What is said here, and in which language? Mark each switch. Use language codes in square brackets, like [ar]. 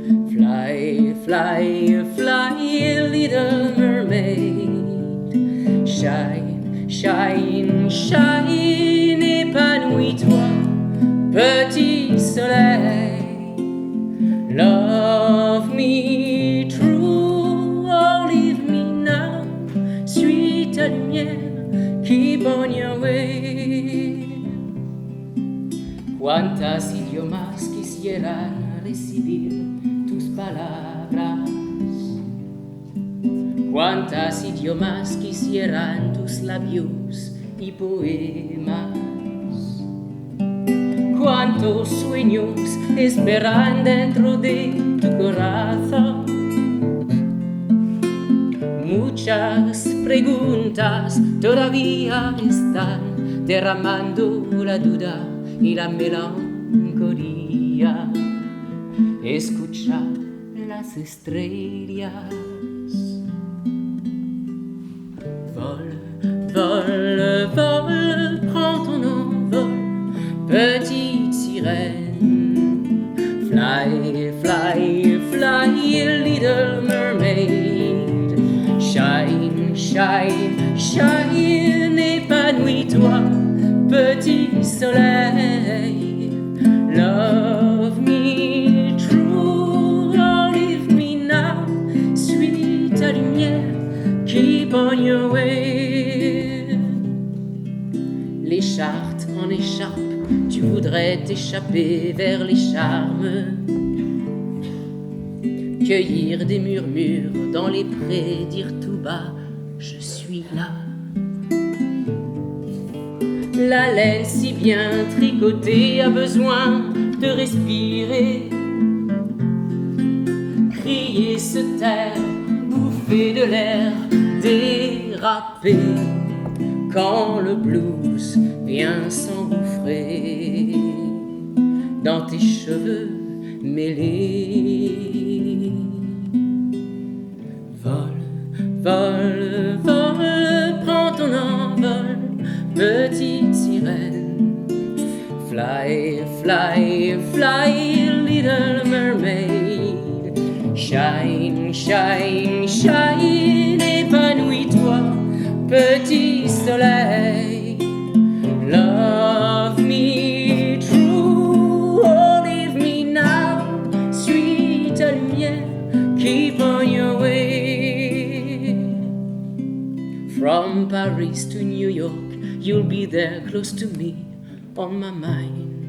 [en] Fly, fly, fly, little mermaid. Shine, shine, shine, [fr] épanouis-toi, petit soleil. [en] Love me true, or leave me now. [fr] Suis ta lumière, [en] keep on your way. [es] Cuántas idiomas quisieran recibir tus palabras. Cuántas idiomas quisieran tus labios y poemas. Cuántos sueños esperan dentro de tu corazón. Muchas preguntas todavía están derramando la duda y la melancolía. Escucha las estrellas. [fr] Vole, vole, vole, prends ton envol, petite sirène. [en] Fly, fly, fly, little mermaid. Shine, shine, shine, [fr] épanouis-toi, petit soleil. [en] Love me true, or leave me now. [fr] Suis ta lumière, [en] keep on your way. [fr] Les chartes en écharpe, tu voudrais t'échapper vers les charmes. Cueillir des murmures dans les prés, dire tout bas, je suis là. La laine si bien tricotée a besoin de respirer. crier, se taire, bouffer de l'air, déraper quand le blues vient s'engouffrer dans tes cheveux mêlés. Vole, vole, vole, prends ton envol, petite sirène. [en] Fly, fly, fly, little mermaid. Shine, shine, shine, [fr] épanouis-toi, petit soleil. [en] Love me true, oh leave me now. [fr] Suis ta lumière, [en] keep on your way. From Paris to New York, you'll be there close to me, on my mind.